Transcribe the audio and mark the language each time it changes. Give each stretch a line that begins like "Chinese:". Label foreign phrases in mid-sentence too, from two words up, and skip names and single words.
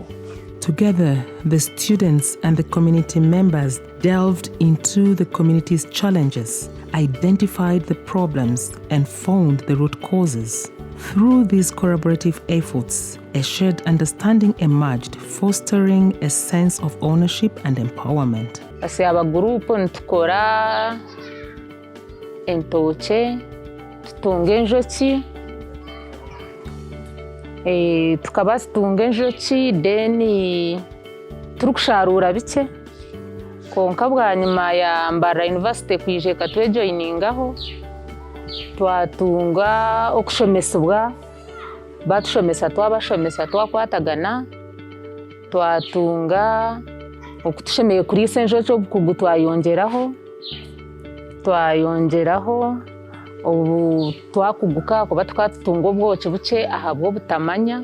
English: Together, the students and the community members delved into the community's challenges, identified the problems, and found the root causes. Through these collaborative efforts, a shared understanding emerged, fostering a sense of ownership and empowerment.
Nyankole: Aba group ntukora entoke, tutunga enjoki, tukaba tutunga enjoki, then turukusharura bike. Konka bwa nyuma ya Mbarara University kwije katwejoiningaho, twatunga okushomesebwa, batushomesa twabashomesa twakwatagana, twatunga okutushemeye kuri enjoki obukugu twayongeraho ubu twakuguka kuba twatutunga obwoki buke ahabwo butamanya,